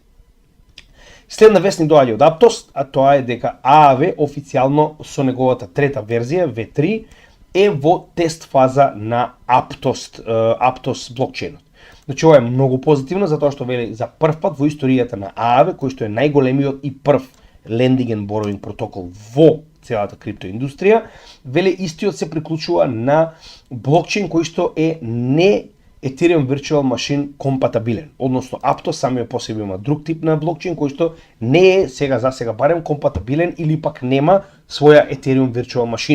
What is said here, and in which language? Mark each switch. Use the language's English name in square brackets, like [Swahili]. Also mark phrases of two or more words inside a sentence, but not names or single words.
[Macedonian] Следна вест ни доаѓа од Aptos, а тоа е дека AAV официјално со неговата трета верзија V3 е во тест фаза на Aptos блокчейнот. Значи ова е многу позитивно затоа што вели за прв пат во историјата на AAV, кој што е најголемиот и прв [English] lending and borrowing [Macedonian] протокол во целата криптоиндустрија, вели истиот се приклучува на блокчейн кој што е не Ethereum Virtual Machine компатабилен. Односно Aptos самиот по себе има друг тип на блокчейн кој што не е сега барем компатабилен или пак нема своја Ethereum Virtual Machine.